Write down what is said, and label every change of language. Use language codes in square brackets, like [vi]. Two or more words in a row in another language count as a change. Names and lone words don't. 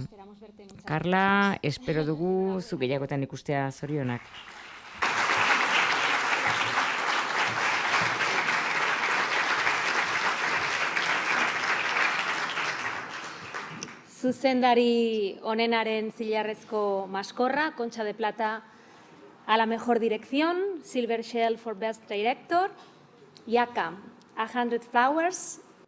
[eu] Karla, espero dugu zu gehiagotan ikustea, zorionak. Zuzendari onenaren Zilarrezko Maskorra, [es] Concha de Plata a la mejor dirección, [en] Silver Shell for Best Director, Yaka, 100 Flowers,